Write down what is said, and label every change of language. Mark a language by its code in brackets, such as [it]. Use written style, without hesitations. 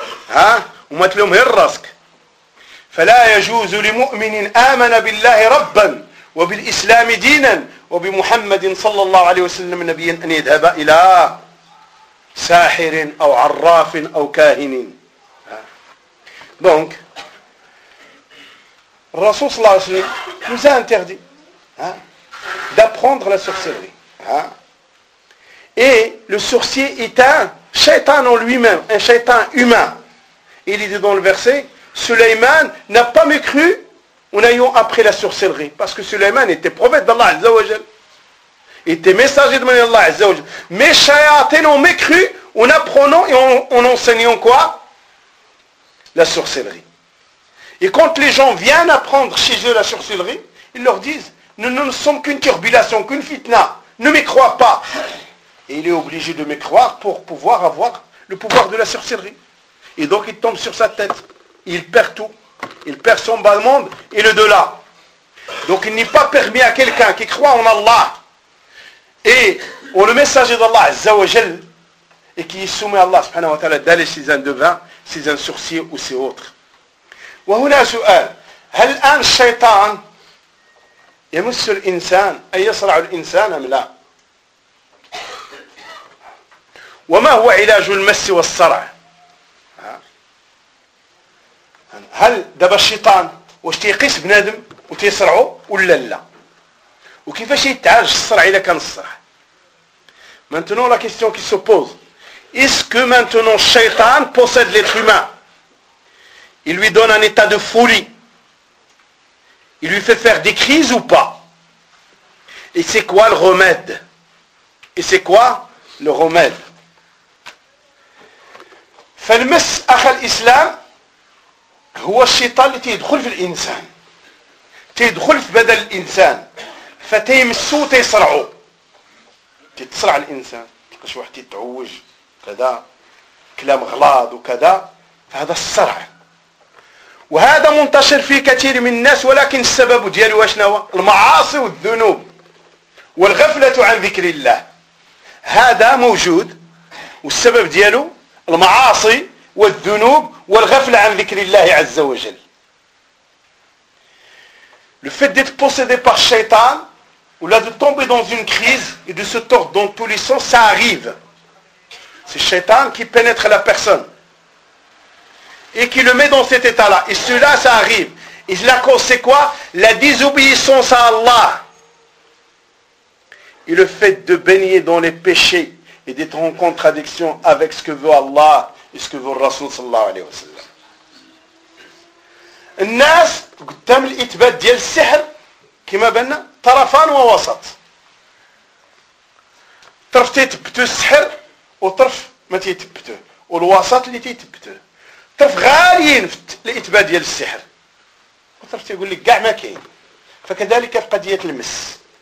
[ar] ها وما تلوم غير راسك فلا يجوز لمؤمن امن بالله ربا وبالاسلام دينا وبمحمد صلى الله عليه وسلم نبيا ان يذهب الى ساحر او عراف او كاهن دونك [fr] Le Rasoul sallallahu alayhi wa sallam nous a interdit d'apprendre la sorcellerie. Hein? Et le sorcier est un shaitan en lui-même, un shaitan humain. Il dit dans le verset, Sulaiman n'a pas mécru en ayant appris la sorcellerie. Parce que Sulaiman était prophète d'Allah Azza wa Jal. Il était messager de manière d'Allah Azza wa Jal. Mais shayatin ont mécru en apprenant et en enseignant quoi? La sorcellerie. Et quand les gens viennent apprendre chez eux la sorcellerie, ils leur disent, nous ne sommes qu'une turbulation, qu'une fitna, ne m'y crois pas. Et il est obligé de m'y croire pour pouvoir avoir le pouvoir de la sorcellerie. Et donc il tombe sur sa tête, il perd tout, il perd son bas monde et le delà. Donc il n'est pas permis à quelqu'un qui croit en Allah et en le messager d'Allah, Azza wa Jal, et qui est soumis à Allah subhanahu wa ta'ala, d'aller chez un devin, chez un sorcier ou chez autre. [ar] وهنا سؤال هل الآن الشيطان يمس الإنسان أي يصرع الإنسان أم لا وما هو علاج المس والصرع؟ هل دابا الشيطان واش تيقيس بنادم وتيصرعو ولا لا؟ وكيفاش يتعالج الصرع اذا كان الصرع؟ [fr] Maintenant la question qui se pose, est-ce que maintenant Shaitan possède l'être humain? Il lui donne un état de folie. Il lui fait faire des crises ou pas? Et c'est quoi le remède? Et c'est quoi le remède? [ar] فالمس اخ الاسلام هو الشيطان اللي تيدخل في الانسان. تيدخل في بدن الانسان فتيمسو وتيصرعو. تتصرع الانسان كاش واحد يتعوج كذا كلام غلاظ وكذا فهذا الصرع وهذا منتشر في كثير من الناس ولكن السبب ديالو اشنو هو المعاصي والذنوب والغفله عن ذكر الله هذا موجود والسبب ديالو المعاصي والذنوب والغفله عن ذكر الله عز وجل [fr] le fait d'être possédé par Shaitan ou là de tomber dans une crise et de se tordre dans tous les sens, ça arrive. C'est Shaitan qui pénètre la personne et qui le met dans cet état-là. Et cela, ça arrive. Et la cause, c'est quoi? La désobéissance à Allah. Et le fait de baigner dans les péchés et d'être en contradiction avec ce que veut Allah et ce que veut Rasoul sallallahu alayhi wa sallam. [ar] الناس قدام الاثبات ديال السحر كما بان طرفان ووسط طرف تيتبتو السحر وطرف ما تيتبتو والوسط اللي تيتبتو طرف غاليين في الاثبات ديال السحر وطرف تيقول لك كاع ما كاين فكذلك في قضيه المس